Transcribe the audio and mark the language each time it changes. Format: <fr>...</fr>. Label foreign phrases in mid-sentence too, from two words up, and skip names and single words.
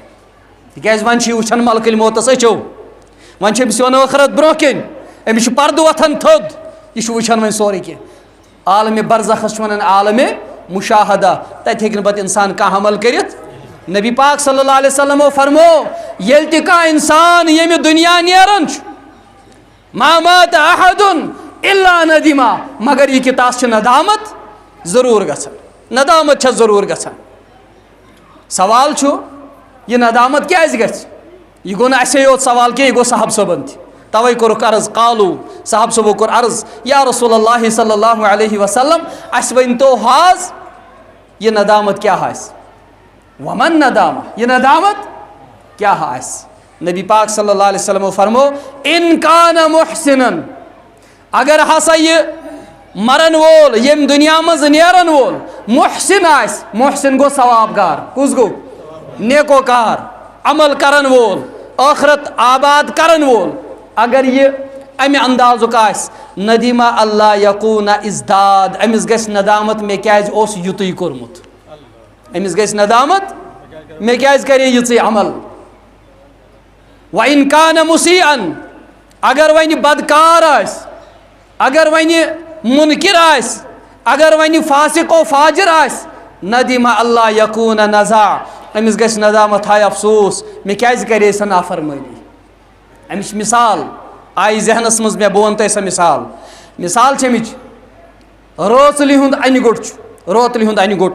<ks>تِکیازِ وۄنۍ چھِ یہِ وٕچھان ملکٕلۍ موتس أچھو وۄنۍ چھِ أمِس یِوان ٲخرت برونٛہہ کِنۍ أمِس چھُ پردٕ وۄتھان تھوٚد یہِ چھُ وٕچھان وۄنۍ سورُے کینٛہہ عالمِ برزخس چھُ ونان عالمِ مشاہدہ تتہِ ہیٚکہِ نہٕ پتہٕ انسان کانٛہہ عمل کٔرِتھ نبی پاک</ks> <ar>صلی اللہ علیہ وسلمو</ar> <ks>فرمو ییٚلہِ تہِ کانٛہہ انسان ییٚمہِ دُنیا نیران چھُ</ks> <ar>ما مات احد الا ندیما</ar> <ks>مگر یہ کہ تس ندامت ضرور گژھان ندامت چھِ ضرور گژھان سوال چھُ یہ ندامت کیازِ گژھِ یہ گوٚو نہٕ اَسے یوت سوال کینٛہہ یہِ گوٚو صاحب صٲبن تہِ توے کوٚرُکھ عرض قالو صاحب صٲبو کوٚر عرض</ks> <ar>یا رسول اللہ صلی اللہ علیہ وسلم</ar> <ks>اَسہِ ؤنۍتو حظ یہ ندامت کیاہ آسہِ</ks> <ar>ومن ندامہ</ar> <ks>یہ ندامت کیاہ آسہِ نبی پاک صلی اللہ</ks> <ar>علیہ وسلم</ar> <ks>فرمو</ks> <ar>ان کان محسنن</ar> <ks>اگر ہسا یہ مرن وول یم دنیا مز نیرن وول محسن آس محسن گو ثواب گار کس گو نیکوکار عمل کرن وول آخرت آباد کرن وول اگر یہ امہ اندازک آس</ks> <ar>ندیمہ اللہ یقون ازداد</ar> <ks>امس گژھِ ندامت مے کیاز اوس یُتُے کوٚرمُت امس گژھِ ندامت مے کیاز کرے یِژٕے عمل</ks> <ar>وَإِن كَانَ مُسِيئًا</ar> <ks>اگر ونہِ بدکار آسہِ اگر ونہِ مُنکر آسہِ اگر ونہِ فاسق و فاجر آسہِ</ks> <ar>ندیمہ اللہ یقون نزا</ar> <ks>امس گژھِ ندامت ہاے افسوس مے کیازِ کرے سۄ نافرمٲنی امِچ مثال آیہِ ذہنس منٛز مےٚ بہٕ وَنہٕ تۄہہِ سۄ مثال چھِ امِچ رٲژٕلہِ ہُنٛد اَنہِ گوٚٹ چھُ روتلہِ ہُنٛد اَنہِ گوٚٹ</ks>